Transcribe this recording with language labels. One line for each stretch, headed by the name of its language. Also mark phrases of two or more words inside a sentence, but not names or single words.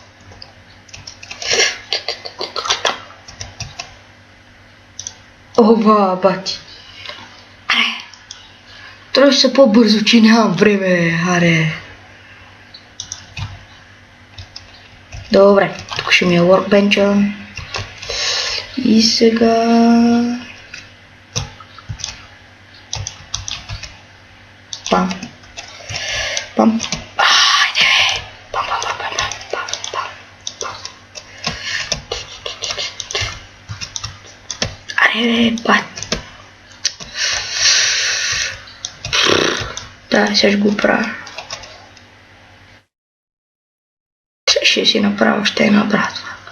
Bulgarian: Ова, бати. Трябва се по-бързо, че нямам време, аре. Добре, тук ще ми е workbench-а. И сега... Пам. Пам. Айде. Пам, пам, пам, пам, пам, пам, пам. Аре, бат. Да, сега ще го правя. Сега ще си направя още една братва.